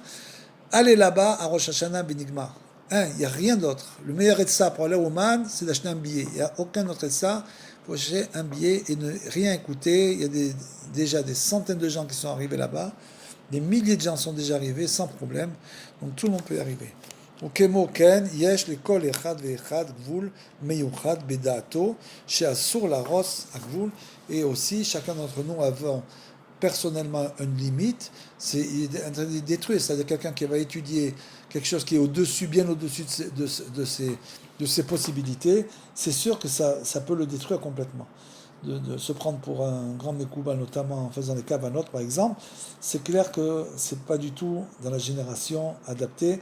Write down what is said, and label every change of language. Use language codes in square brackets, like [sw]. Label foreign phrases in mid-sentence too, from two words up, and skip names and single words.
[fr] Aller là-bas à Rosh Hashanah Benigma. Il n'y a rien d'autre. Le meilleur etza pour aller au Ouman, c'est d'acheter un billet. Il n'y a aucun autre etza. Il faut acheter un billet et ne rien écouter. Il y a déjà des centaines de gens qui sont arrivés là-bas. Des milliers de gens sont déjà arrivés sans problème. Donc tout le monde peut y arriver. [he] וכמו כן, יש לכל אחד ואחד גבול מיוחד בדעתו, שאסור להרוס הגבול, [fr] et aussi chacun d'entre nous avons personnellement une limite, c'est interdit de détruire, c'est-à-dire quelqu'un qui va étudier quelque chose qui est au-dessus, bien au-dessus de ses possibilités, c'est sûr que ça peut le détruire complètement. De se prendre pour un grand Mekouba, notamment en faisant les cavanotes par exemple, c'est clair que c'est pas du tout dans la génération adaptée.